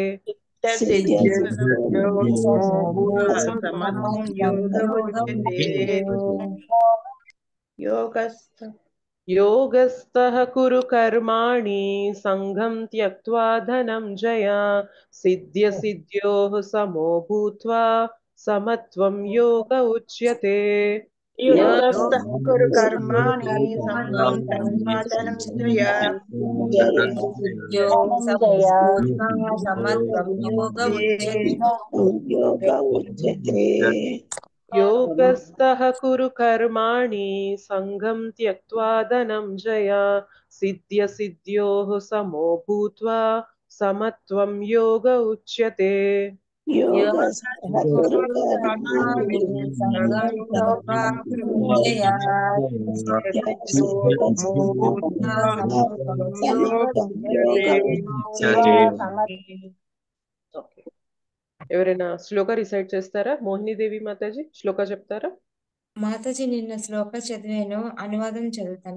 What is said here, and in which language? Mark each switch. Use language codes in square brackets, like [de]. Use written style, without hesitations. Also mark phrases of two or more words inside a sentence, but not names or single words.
[sa] యోగస్థః కురు కర్మాణి సంగం త్యక్త్వా ధనంజయ సిద్ధ్య సిద్ధ్యోః సమో భూత్వా సమత్వం యోగ ఉచ్యతే. योगस्थः कुरु कर्माणि संगं त्यक्त्वा धनञ्जय सिद्ध्यो समभूत्वा समत्वं योग उच्यते योगस्थः कुरु कर्माणि संगं त्यक्त्वा धनञ्जय सिद्ध्यसिद्ध्योः समो भूत्वा समत्वं योग उच्यते योगस्थः कुरु कर्माणि संगं त्यक्त्वा धनञ्जय [te] ఓకే, ఎవరైనా శ్లోక రిసైట్ చేస్తారా? మోహిని దేవి మాతాజీ శ్లోక చెప్తారా? మాతాజీ నిన్న శ్లోక చదివాను, అనువాదం చదువుతాను.